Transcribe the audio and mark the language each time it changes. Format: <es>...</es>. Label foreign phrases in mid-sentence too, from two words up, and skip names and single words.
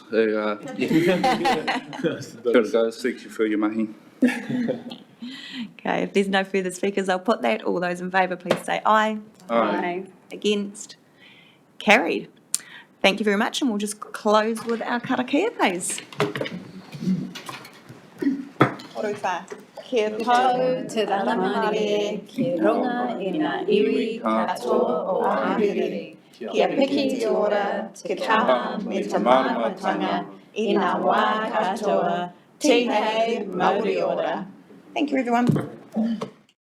<en>Gotta go, thank you for your mahi. Okay, if there's no further speakers, I'll put that. All those in favour, please say aye. Aye. Against? Carried. Thank you very much, and we'll just close with our karakia, please.</en> <mi>Oruwha. Kia tau te rangamare, ki runga I ngā iwi katoa o Ahuriri. Kia piki te ora, te kaha me te maramatanga, I ngā wā katoa, te hei Māori ora.</mi> <en>Thank you, everyone.</en>